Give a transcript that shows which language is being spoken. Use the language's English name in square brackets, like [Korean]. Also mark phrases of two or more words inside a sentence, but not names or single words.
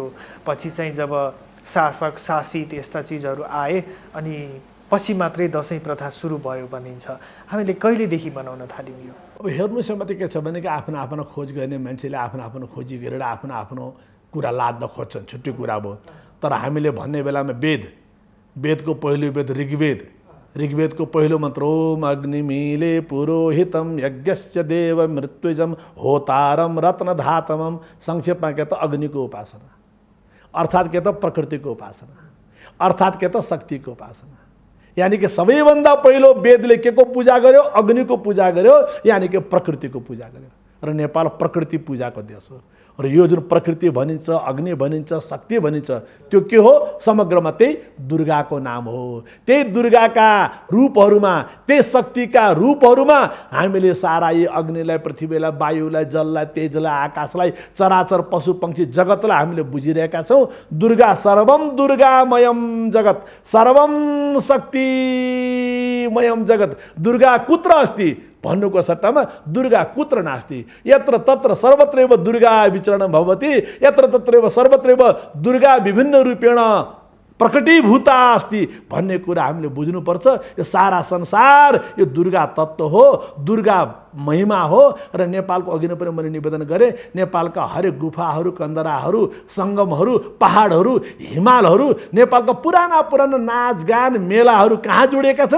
[Nepali] पछि चाहिँ जब शासक, शासित यस्ता चिजहरू आए अनि पछि मात्रै दसैँ प्रथा सुरु भयो भनिन्छ। हामीले कहिलेदेखि मनाउन थाल्यौँ यो? अब हेर्नुहोस्, मात्रै के छ भने कि आफ्नो आफ्नो खोज गर्ने मान्छेले आफ्नो आफ्नो खोजी गरेर आफ्नो आफ्नो कुरा लाद्न खोज्छन्, छुट्टै कुरा भयो। तर हामीले भन्ने बेलामा वेदको पहिलो वेद ऋग्वेद, ऋग्वेदको पहिलो मन्त्र [Sanskrit] ओम अग्निमीले पुरोहितम यज्ञश्च देव मृत्युजम होतारम रत्नधातमम। [Nepali] संक्षेपमा के त अग्निको उपासना, अर्थात् के त प्रकृतिको उपासना, अर्थात् के त शक्तिको उपासना। यानि कि सबैभन्दा पहिलो वेदले के को पूजा गर्यो? अग्निको पूजा गर्यो, यानि कि प्रकृतिको पूजा गर्यो। र नेपाल प्रकृति पूजाको देश हो। र यो जुन प्रकृति भनिन्छ, अग्नि भनिन्छ, शक्ति भनिन्छ, त्यो के हो? समग्रमा त्यही दुर्गाको नाम हो। त्यही दुर्गाका रूपहरूमा, त्यही शक्तिका रूपहरूमा हामीले सारा यी अग्निलाई, पृथ्वीलाई, वायुलाई, जललाई, तेजलाई, आकाशलाई, चराचर पशु पक्षी जगतलाई हामीले बुझिरहेका छौँ। [Sanskrit] दुर्गा सर्वम दुर्गामयम जगत, सर्वम शक्तिमयम जगत, दुर्गा कुत्र अस्ति [Nepali] भन्नुको सट्टामा [Sanskrit] दुर्गा कुत्र नास्ति, यत्र तत्र सर्वत्रैव दुर्गा विचरणं भवति, यत्र तत्रैव सर्वत्रैव दुर्गा विभिन्न रूपेण प्रकटीभूता अस्ति [Nepali] भन्ने कुरा हामीले बुझ्नुपर्छ। यो सारा संसार यो दुर्गा तत्त्व हो, दुर्गा महिमा हो। र नेपालको अघि नै पनि मैले निवेदन गरेँ, नेपालका हरेक गुफाहरू, कन्दराहरू, सङ्गमहरू, पहाडहरू, हिमालहरू, नेपालका पुराना पुराना नाचगान, मेलाहरू कहाँ जोडिएका छन्?